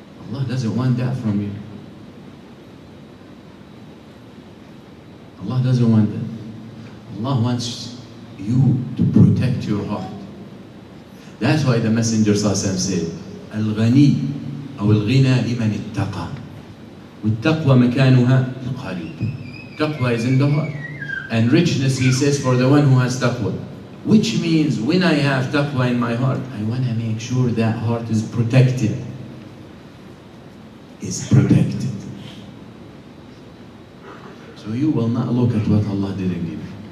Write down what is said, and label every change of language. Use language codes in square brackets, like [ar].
[en] Allah doesn't want that from you. Allah doesn't want that. Allah wants you to protect your heart. That's why the Messenger said, Al-Ghani [ar] أو الغنى لمن اتقى والتقوى مكانها في القلب. [en] Taqwa is in the heart. And richness, he says, for the one who has taqwa. Which means when I have taqwa in my heart, I want to make sure that heart is protected. Is protected. So you will not look at what Allah didn't give you.